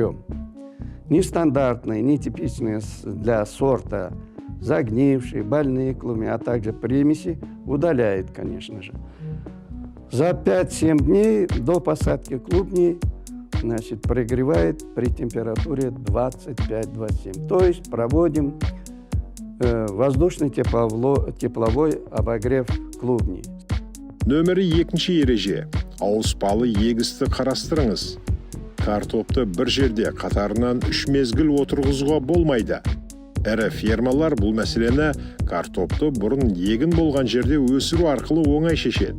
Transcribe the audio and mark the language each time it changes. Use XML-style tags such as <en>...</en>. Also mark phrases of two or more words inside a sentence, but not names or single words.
<ru>Нестандартные, нетипичные для сорта загнившие, больные клубни, а также примеси удаляет, конечно же. За 5-7 дней до посадки клубней, значит, прогревает при температуре 25-27. То есть проводим воздушный тепловой обогрев клубней.</ru> <kk>Нөмірі 2-ші ереже. Ауыспалы егісті қарастырыңыз. картопты бір жерде қатарынан 3 мезгіл отырғызуға болмайды. Әрі фермалар бұл мәселені картопты бұрын егін болған жерде өсіру арқылы оңай шешеді.</kk>